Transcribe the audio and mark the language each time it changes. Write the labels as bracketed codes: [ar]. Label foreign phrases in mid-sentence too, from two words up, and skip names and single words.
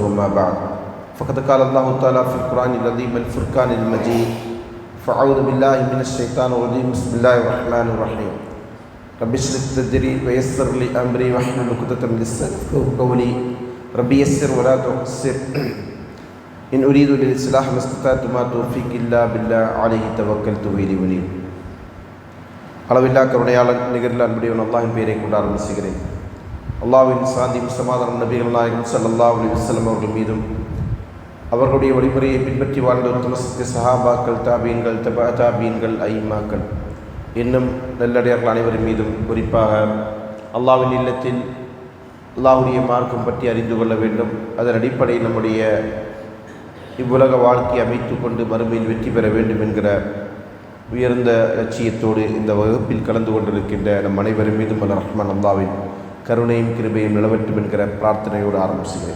[ar] ما بعد فقد قال الله تعالى في القرآن العظيم الفرقان المجيد: فأعوذ بالله من الشيطان الرجيم. بسم الله الرحمن الرحيم. رب اشرح لي صدري ويسر لي أمري واحلل عقدة من لساني يفقهوا قولي. رب يسر ولا تعسر. إن أريد للإصلاح ما استطعت ما توفيقي إلا بالله عليه توكلت وإليه أنيب. [ta] அளவில்லா கருணையாளன் நிகரில் அன்புடையவன் அல்லாஹ்வின் பெயரை கொண்டு ஆரம்பிக்கிறேன். அல்லாஹ்வின் சாந்தியும் சமாதானம் நபிகள் நாயகம் [ar] صلى الله عليه وسلم [ta] அவர்கள் மீதும் அவர்களுடைய வழிமுறையை பின்பற்றி வாழ்ந்த உத்தம சத்திய சஹாபாக்கள், தாபீன்கள், தபா தாபீன்கள், ஐமாக்கள் இன்னும் நல்லடியார்கள் அனைவரின் மீதும், குறிப்பாக அல்லாஹ்வின் இல்லத்தில் அல்லாஹ்வுடைய மார்க்கம் பற்றி அறிந்து கொள்ள வேண்டும், அதன் அடிப்படையில் நம்முடைய இவ்வுலக வாழ்க்கையை அமைத்து கொண்டு மறுமையில் வெற்றி பெற வேண்டும் என்கிற உயர்ந்த லட்சியத்தோடு இந்த வகுப்பில் கலந்து கொண்டிருக்கின்ற நம் அனைவரின் மீதும் அல்ல ரஹ்மான் அல்லாஹ்வின் கருணையும் கிருபையும் நிலவட்டும் என்கிற பிரார்த்தனையோடு ஆரம்பிச்சுகிறேன்.